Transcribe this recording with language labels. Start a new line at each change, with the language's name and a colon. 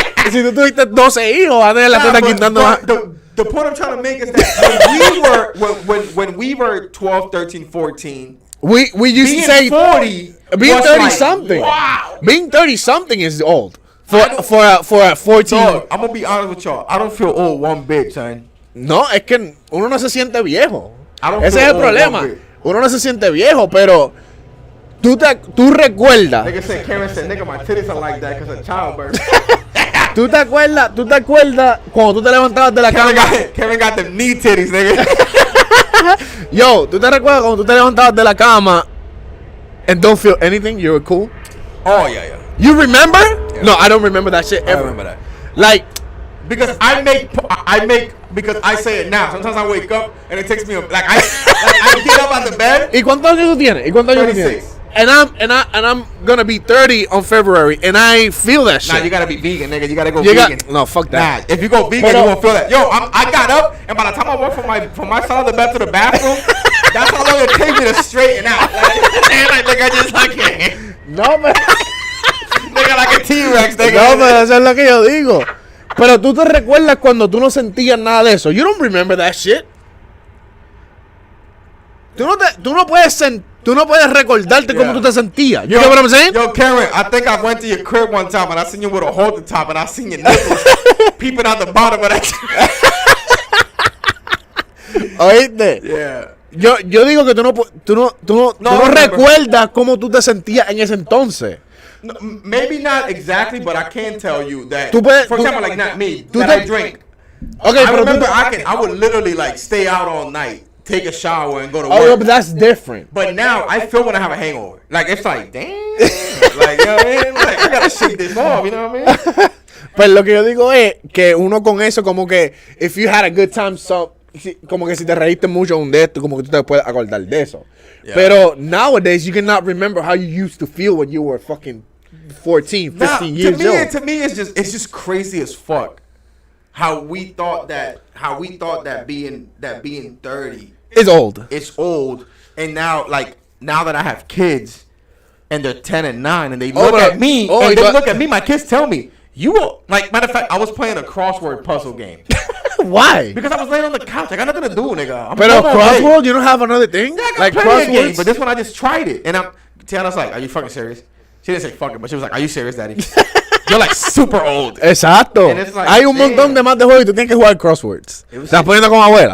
Spanish: Si tú tuviste 12 hijos, vas a tener las tetas quitando más.
English: The point I'm trying to make is that when we were 12, 13, 14, we used to say 40, being 30 like, something. Wow. Being 30 something is old for a 14. Dog, I'm gonna be honest with y'all. I don't feel old one bit, son.
Spanish: No, es que uno no se siente viejo.
English: I don't
Spanish: Ese
English: feel
Spanish: es el
English: old
Spanish: problema.
English: one bit.
Spanish: Uno no se siente viejo, pero tú recuerdas.
English: Nigga said, Karen said, nigga, my titties are like that because of childbirth.
Spanish: ¿Tú te acuerdas cuando tú te levantabas de la cama?
English: Karen got them knee titties, nigga.
Spanish: Yo, ¿tú te recuerdas cuando tú te levantabas de la cama
English: and don't feel anything? You were cool? Oh, yeah. You remember? Yeah. No, I don't remember that shit ever. I remember that. Like, because I make because I say it now. Sometimes I wake up and it takes me like I get up on the bed.
Spanish: ¿Y cuántos años tú tienes?
English: 36. And I'm gonna be 30 on February, and I feel that shit. Nah, you gotta be vegan, nigga. You gotta go vegan. No, fuck that. Nah, if you go vegan, you won't feel that. Yo, I got up, and by the time I walked from my side of the bed to the bathroom, that's how long it takes me to straighten out. Like nigga, just like no, man. Nigga, like a T-Rex, nigga.
Spanish: No, pero eso es lo que yo digo. Pero tú te recuerdas cuando tú no sentías nada de eso.
English: You don't remember that shit.
Spanish: Tú no puedes recordarte cómo tú te sentías.
English: You know what I'm saying? Yo, Karen, I think I went to your crib one time and I seen you with a hole at the top and I seen your nipples peeping out the bottom of that.
Spanish: ¿Oíste?
English: Yeah.
Spanish: Yo digo que tú no recuerdas cómo tú te sentías en ese entonces.
English: No, maybe not exactly, but I can tell you that. For example, like not me, I drink. Okay, I remember I would literally like stay out all night, take a shower, and go to work. Oh, but that's different. But now I feel when I have a hangover. Like it's like, damn, like you know what I mean? Like I gotta shake this off. You know what I mean?
Spanish: Pues lo que yo digo es que uno con eso como que
English: if you had a good time,
Spanish: como que si te reíste mucho un de esto, como que tú te puedes acordar de eso.
English: Yeah. Pero nowadays you cannot remember how you used to feel when you were fucking 14, 15 years old. To me, it's just crazy as fuck. How we thought that being 30 is old. It's old, and now that I have kids, and they're 10 and 9, and they look at me, my kids tell me, you will, like, matter of fact, I was playing a crossword puzzle game. Why? Because I was laying on the couch. I got nothing to do, nigga. But a crossword, you don't have another thing? Yeah, I got like game, but this one I just tried it, and Tiana's like, are you fucking serious? She didn't say fuck it, but she was like, are you serious, daddy? You're like super old.
Spanish: Exacto.
English: Like,
Spanish: hay un montón de más de juegos y tú tienes que jugar crosswords. Estás poniendo como abuela.